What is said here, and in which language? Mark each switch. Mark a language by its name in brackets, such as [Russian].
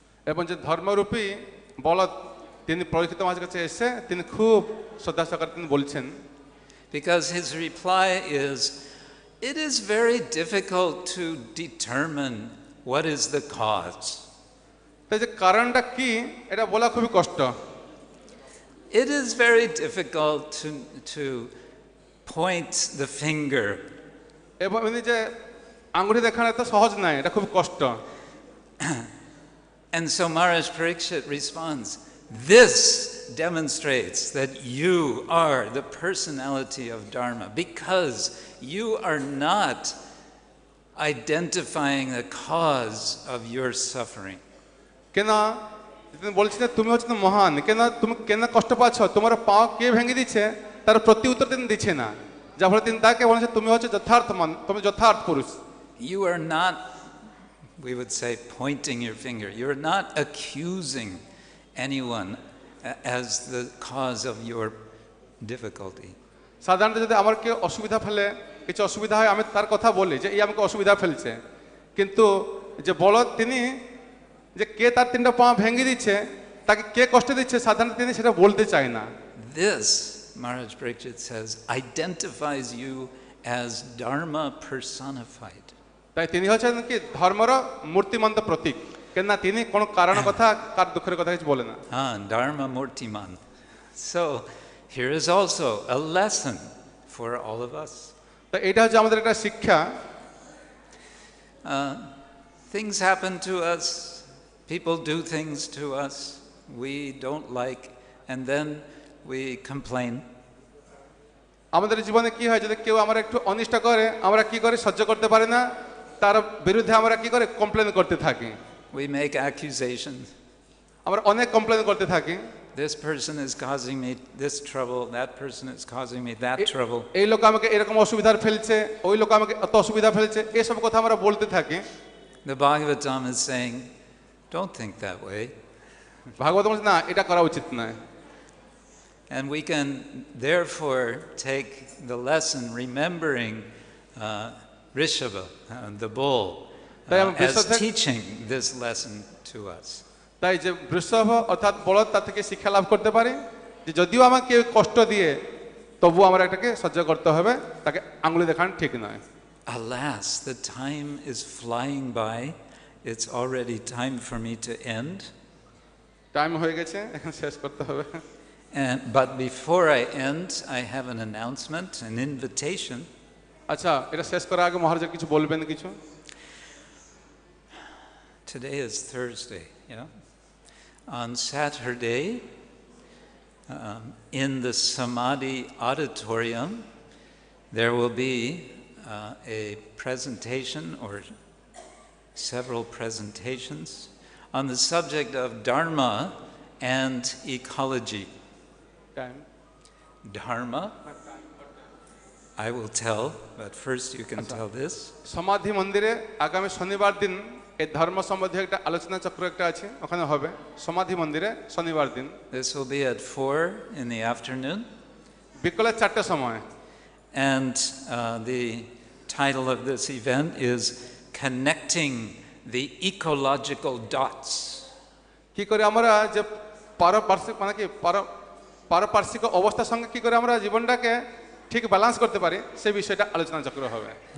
[Bangla] এবং যে ধর্মরূপী বলদ তিনি পরীক্ষিত মহারাজের কাছে এসে তিনি খুব শ্রদ্ধা সহকারে তিনি বলছেন। [English] Because his reply is, it is very difficult to determine what is the cause. [Bangla] তাই যে কারণটা কি এটা বলা খুবই কষ্ট। [English] It is very difficult to point the finger. [Bangla] এবং যে আঙ্গুলি দেখানো তো সহজ নয় এটা খুব কষ্ট। [English] And so Maharaj Parikshit responds, this demonstrates that you are the personality of Dharma because you are not identifying the cause of your suffering. [Bangla] কেন তিনি বলছেন যে তুমি হচ্ছে মহান, কেন তুমি কেন কষ্ট পাচ্ছ, তোমার পা কে ভেঙে দিচ্ছে তার প্রতি উত্তর তিনি দিচ্ছে না, যার ফলে তিনি তাকে বলেছে তুমি হচ্ছে যথার্থ মান, তুমি যথার্থ পুরুষ। [English] You are not, we would say, pointing your finger. You're not accusing anyone as the cause of your difficulty. [Bangla] সাধারণত যদি আমার কেউ অসুবিধা ফেলে, কিছু অসুবিধা হয়, আমি তার কথা বলি যে এই আমাকে অসুবিধা ফেলছে, কিন্তু যে বড় তিনি যে কে তার তিনটা পা ভেঙে দিচ্ছে, তাকে কে কষ্ট দিচ্ছে, সাধারণত তিনি সেটা বলতে চায় না। [English] This, Maharaj Parikshit says, identifies you as Dharma personified. [Bangla] তাই তিনি হচ্ছেন কি ধর্মের মূর্তিমন্ত প্রতীক, কেন না তিনি কোনো কারণ কথা কার দুঃখের কথা কিছু বলে না। [Sanskrit] Dharma Murtiman. [English] So here is also a lesson for all of us. [Bangla] তো এটা হচ্ছে আমাদের একটা শিক্ষা। [English] Things happen to us, people do things to us we don't like, and then we complain. [Bangla] আমাদের জীবনে কি হয়, যদি কেউ আমরা একটু অনিষ্ট করে, আমরা কি করে সহ্য করতে পারি না, তার বিরুদ্ধে আমরা কি করে কমপ্লেন করতে থাকি। [English] We make accusations. [Bangla] আমরা অনেক কমপ্লেন করতে থাকি। [English] This person is causing me this trouble, that person is causing me that trouble. [Bangla] এই লোক আমাকে এরকম অসুবিধার ফেলছে, ওই লোক আমাকে এত অসুবিধা ফেলছে, এসব কথা আমরা বলতে থাকি। [English] The Bhagavatam is saying, don't think that way. [Bangla] ভাগবত বলছে না, এটা করা উচিত নয়। [English] And we can therefore take the lesson remembering Rishabha, the bull, as teaching this lesson to us. [Bangla] তাই যে বৃষভ অর্থাৎ বলদ, তার থেকে শিক্ষা লাভ করতে পারি যে যদিও আমাকে কষ্ট দিয়ে, তবু আমরা এটাকে সহ্য করতে হবে, তাকে আঙুলে দেখানো ঠিক নয়। [English] Alas, the time is flying by. It's already time for me to end. [Bangla] Time হয়ে গেছে, এখন শেষ করতে হবে। [English] But before I end, I have an announcement, an invitation. [Bangla] আচ্ছা, এটা শেষ করার আগে মহারাজ কিছু বলবেন কিছু? [English] Today is Thursday, yeah. On Saturday, in the Samadhi auditorium, there will be a presentation or several presentations on the subject of Dharma and ecology. Time Dharma, I will tell, but first you can tell this. [Bangla] সমাধি মন্দিরে আগামী শনিবার দিন এই ধর্ম সম্বন্ধে একটা আলোচনা চক্র একটা আছে, ওখানে হবে সমাধি মন্দিরে শনিবার দিন। [English] This will be at 4 in the afternoon. [Bangla] বিকেল 4টার সময়। [English] And the title of this event is Connecting the Ecological Dots. [Bangla] কি করে আমরা যে পারপার্শ্বিক মানে কি পারপার্শ্বিক অবস্থার সঙ্গে কি করে আমরা জীবনটাকে ঠিক ব্যালেন্স করতে পারি, সেই বিষয়টা আলোচনা চক্র হবে।